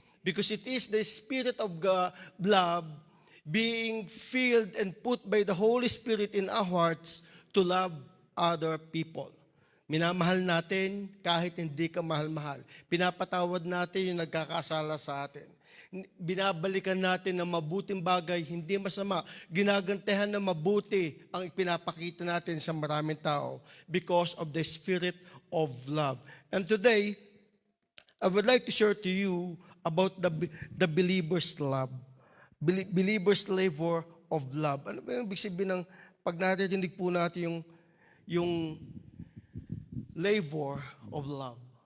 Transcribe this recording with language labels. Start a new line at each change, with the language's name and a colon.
English: Because it is the Spirit of God, love being filled and put by the Holy Spirit in our hearts to love other people.
Filipino: Minamahal natin kahit hindi ka mahal-mahal. Pinapatawad natin yung nagkakasala sa atin. Binabalikan natin ng mabuting bagay, hindi masama. Ginagantihan ng mabuti ang ipinapakita natin sa maraming tao
English: because of the Spirit of love. And today, I would like to share to you about the believer's love. Believer's labor of love.
Filipino: Ano ba yung ibig sabihin ng pag narinig po natin yung labor of love?